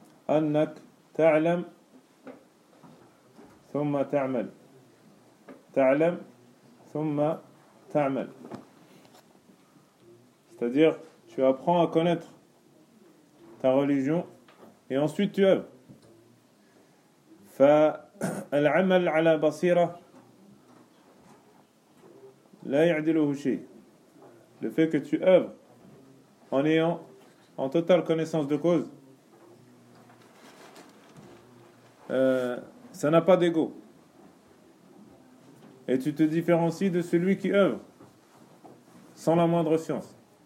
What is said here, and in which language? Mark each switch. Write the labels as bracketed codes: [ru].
[ar] أنك تعلم ثم تعمل, [fr] تعلم ثم تعمل, c'est-à-dire tu apprends à connaître ta religion et ensuite tu œuvres. [ar] فالعمل على بصيرة لا يعدله شيء. [fr] Le fait que tu œuvres en ayant en totale connaissance de cause, ça n'a pas d'ego. Et tu te différencies de celui qui œuvre sans la moindre science.